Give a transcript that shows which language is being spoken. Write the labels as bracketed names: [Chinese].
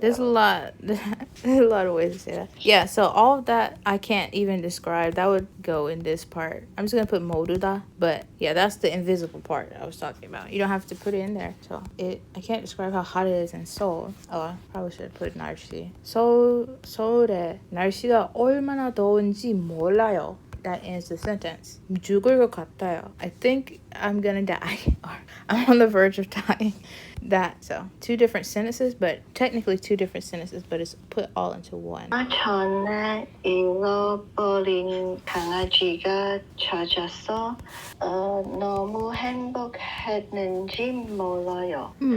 [English] There's a lot of ways to say that. Yeah, so all of that I can't even describe. That would go in this part. I'm just gonna put 모르다, but yeah, that's the invisible part I was talking about. You don't have to put it in there. So I can't describe how hot it is in Seoul. Oh, I probably should have put 날씨. [Korean] 서울에 날씨가 얼마나 더운지 몰라요. [English] That ends the sentence. [Korean] 죽을 것 같아요. [English] I think I'm gonna die. Or I'm on the verge of dying. So 2 different sentences, but technically 2 different sentences, but it's put all into one. [Korean] 전에 잃어버린 강아지가 찾아서 너무 행복했는지 몰라요.